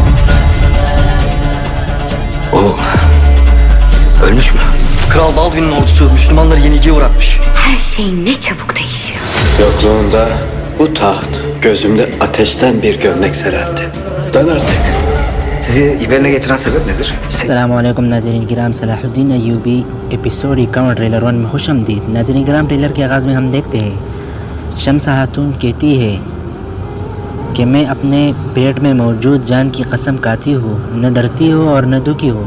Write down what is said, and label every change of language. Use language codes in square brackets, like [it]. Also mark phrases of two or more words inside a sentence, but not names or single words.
[tr] O ölmüş mü? Kral Baldwin'in ordusu Müslümanları yenilgiye uğratmış. Her şey ne çabuk değişiyor. Yokluğunda bu taht gözümde ateşten bir gömlek sereltti. Dön artık. Sizi İber'ine getiren sebep nedir? [hi] अस्सलामुअलैकुम नाज़रीन किराम, सलाहुद्दीन अय्यूबी एपिसोड 51 ट्रेलर 1 में खुश आमदीद। नाज़रीन किराम, ट्रेलर के आगाज़ में हम देखते हैं शम्स खातून कहती है कि मैं अपने पेट में मौजूद जान की कसम खाती हूँ, न डरती हो और न दुखी हो।